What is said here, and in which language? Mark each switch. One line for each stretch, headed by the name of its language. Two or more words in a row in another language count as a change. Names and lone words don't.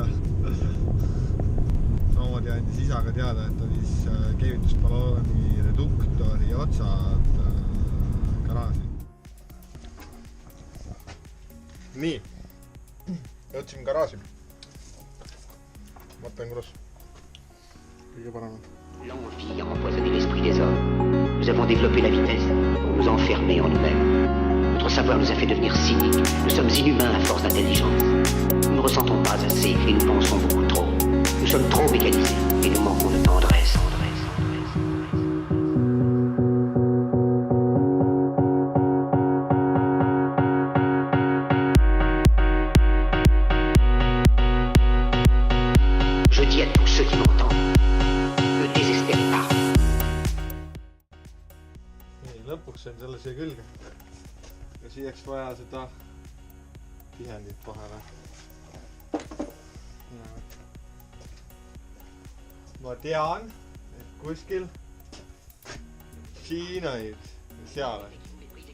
Estonian: Samamoodi andis isaga teada, et oli keevitusbalooni reduktori otsad garaaži. Nii, jõudsime garaaži. Mõtlen, kuidas kõige paremad.
French: L'envie a empoisonné l'esprit des hommes. Nous avons développé la vitesse pour nous enfermer en nous-mêmes. Notre savoir nous a fait devenir cyniques. Nous sommes inhumains à force d'intelligence. Nous ne ressentons pas assez et nous pensons beaucoup trop. Nous sommes trop mécanisés et nous manquons de tendresse. Je dis à tous ceux qui m'entendent, ne désespérez pas.
Estonian: Nii, lõpuks sain selle siia külge. Ja siiaks vaja seda tihendit vahele. Ma tean, et kuskil siin olid, seal olid.